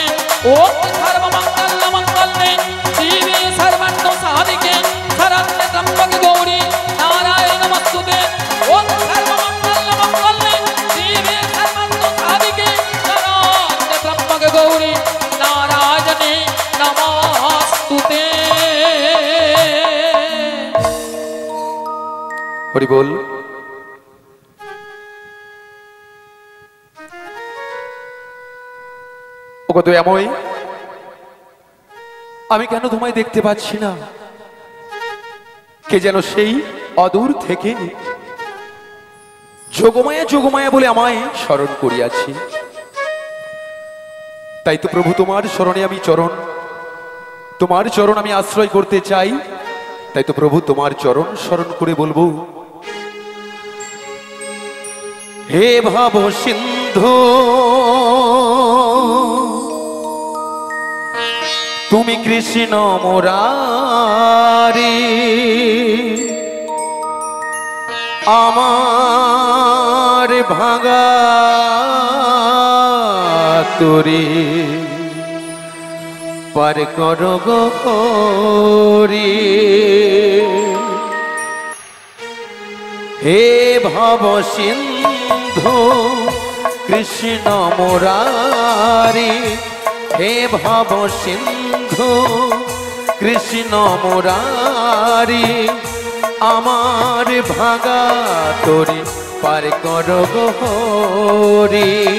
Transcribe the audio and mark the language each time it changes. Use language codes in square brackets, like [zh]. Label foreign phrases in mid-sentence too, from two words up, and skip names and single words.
[sa] ओम सर्वमंगल मंगल्ये शिवे सर्वार्थ साधिके शरण्ये त्र्यंबके गौरी नारायण नमस्तुते। ओम सर्वमंगल मंगल्ये शिवे सर्वार्थ साधिके शरण्ये त्र्यंबके गौरी नारायणे नमस्तुते। [bn] হরি বল। ওগো দয়াময়, আমি কেন তোমায় দেখতে পাচ্ছি না? কে যেন সেই অদূর থেকে যোগমায়া যোগমায়া বলে আমায় স্মরণ করিয়াছি। তাই তো প্রভু তোমার স্মরণে আমি তোমার চরণ আমি আশ্রয় করতে চাই। তাই তো প্রভু তোমার চরণ স্মরণ করে বলবো, হে ভব সিন্ধু তুমি কৃষ্ণ মুরারি, আমার ভাগা তরি পার করো গো হরি। হে ভব সিন্ধু কৃষ্ণ মুরারি, হে ভব সিন্ধু কৃষ্ণ মুরারি, আমার ভাগা তরি পার করো গো হরি।